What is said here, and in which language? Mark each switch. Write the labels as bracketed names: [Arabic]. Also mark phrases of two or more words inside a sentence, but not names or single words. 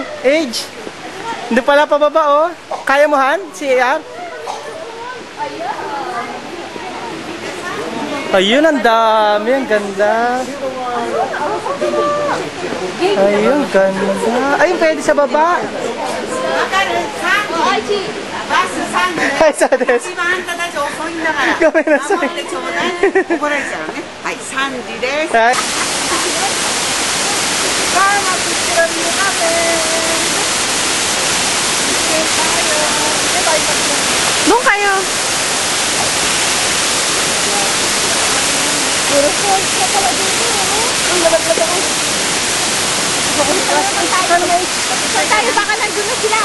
[Filipino] Age. Hindi pala pababa oh. Kaya mo Han? Si AR? Ayun, ang dami. Ang ganda. Ayun, ganda. Ayun, pwede sa baba. [Japanese] わかる？3時。バス3時。 [Filipino] Ay, sa des. [Japanese] 今あんたたち遅いんだから。ごめんなさい頑張ってちょうだい。怒られちゃうね。はい、3時です。 [Filipino] Ay. Doon kayo. Tayo baka nandun na sila.